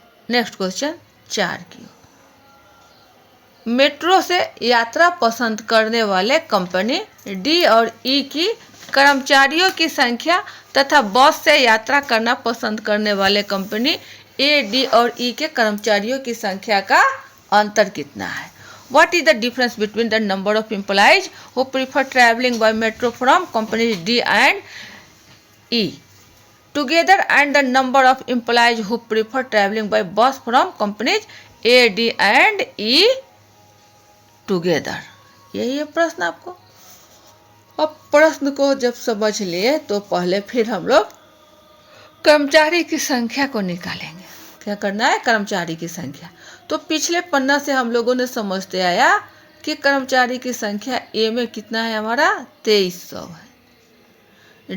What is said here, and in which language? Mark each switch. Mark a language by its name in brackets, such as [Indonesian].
[Hindi] Next question 4 की ओर। Metro से यात्रा पसंद करने वाले कंपनी डी और ई की कर्मचारियों की संख्या तथा बस से यात्रा करना पसंद करने वाले कंपनी ए, डी और ई के कर्मचारियों की संख्या का अंतर कितना है? [English] What is the difference between the number of employees who prefer traveling by metro from companies D and E together and the number of employees who prefer traveling by bus from companies A, D and E together? [Hindi] यही है प्रश्न आपको। अब प्रश्न को जब समझ लिए तो पहले फिर हम लोग कर्मचारी की संख्या को निकालेंगे। क्या करना है? कर्मचारी की संख्या। तो पिछले पन्ना से हम लोगों ने समझते आया कि कर्मचारी की संख्या ए में कितना है हमारा 2300 है।